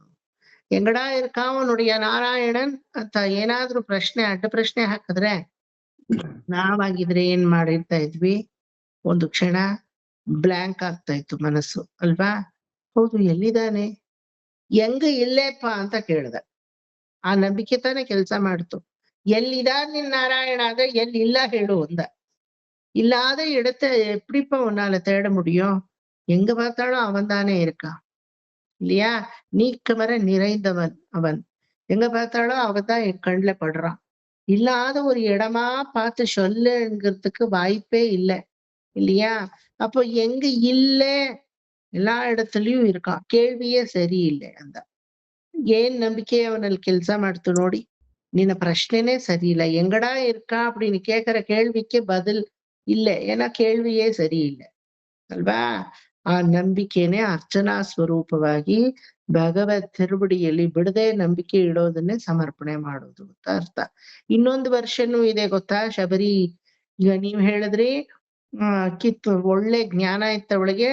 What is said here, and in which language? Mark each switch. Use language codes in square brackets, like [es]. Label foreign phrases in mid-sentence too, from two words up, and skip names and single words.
[ta] எங்கடா இருக்கான் [kn] ನುಡಿಯ ನಾರಾಯಣನ್ ಅಂತ ಏನಾದ್ರೂ ಅಡ್ಡ ಪ್ರಶ್ನೆ ಹಾಕಿದ್ರೆ ನಾವಾಗಿದ್ರೆ ಏನ್ ಮಾಡಿರ್ತಾ ಇದ್ವಿ, ಒಂದು ಕ್ಷಣ ಬ್ಲ್ಯಾಂಕ್ ಆಗ್ತಾ ಇತ್ತು ಮನಸ್ಸು ಅಲ್ವಾ? ಹೌದು, ಎಲ್ಲಿದ್ದಾನೆ, ಹೆಂಗ ಇಲ್ಲೇಪ್ಪ ಅಂತ ಕೇಳ್ದ. ಆ ನಂಬಿಕೆ ತಾನೇ ಕೆಲಸ ಮಾಡ್ತು. ಎಲ್ಲಿದಾನ್ ನಿನ್ ನಾರಾಯಣ ಆದ್ರೆ ಎಲ್ಲಿಲ್ಲ ಹೇಳು ಅಂದ. [ta] இல்லாத இடத்தை எப்படிப்பா உன்னால தேட முடியும்? எங்க பார்த்தாலும் அவன் தானே இருக்கான் இல்லையா? நீக்கமர நிறைந்தவன் அவன். எங்க பார்த்தாலும் அவன் தான் என் கண்ணுல படுறான். இல்லாத ஒரு இடமா பார்த்து சொல்லுங்கிறதுக்கு வாய்ப்பே இல்லை இல்லையா? அப்போ எங்க இல்ல, ಎಲ್ಲಾ இடத்துலயும் இருக்கான். [kn] ಕೇಳ್ವಿಯೇ ಸರಿ இல்லை. ಅಂದ. ಏನ್ ನಂಬಿಕೆ ಅವನಲ್ಲಿ ಕೆಲಸ ಮಾಡ್ತು ನೋಡಿ. ನಿನ್ನ ಪ್ರಶ್ನೆನೇ ಸರಿ ಇಲ್ಲ. [ta] எங்கடா இருக்கா அப்படின்னு கேட்கிற கேள்விக்கு பதில் இல்லை. ஏன்னா கேள்வியே [kn] ಸರಿ ಇಲ್ಲ ಅಲ್ವಾ? ಆ ನಂಬಿಕೆನೆ ಅರ್ಚನಾ ಸ್ವರೂಪವಾಗಿ ಭಗವತ್ ತಿರುವಡಿಯಲ್ಲಿ ಬಿಡದೆ ನಂಬಿಕೆ ಇಡೋದನ್ನೇ ಸಮರ್ಪಣೆ ಮಾಡೋದು ಅಂತ ಅರ್ಥ. ಇನ್ನೊಂದು ವರ್ಷನೂ ಇದೆ ಗೊತ್ತಾ ಶಬರಿ? ಈಗ ನೀವ್ ಹೇಳಿದ್ರಿ ಒಳ್ಳೆ ಜ್ಞಾನ ಇತ್ತ ಅವಳಿಗೆ.